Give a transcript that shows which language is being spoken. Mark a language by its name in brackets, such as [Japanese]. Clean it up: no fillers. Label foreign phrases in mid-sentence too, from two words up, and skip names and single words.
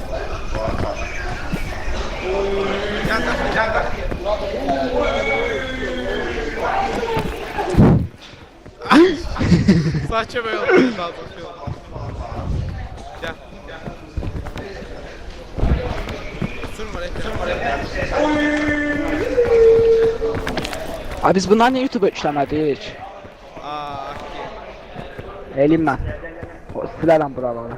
[Turkish] Gel. Saçma böyle oldu. Daha da şey oldu. Gel. Sürme. [Azerbaijani] Ay, biz bundan niyə YouTube işləmədik? Eləyim mən. Silərəm buraları.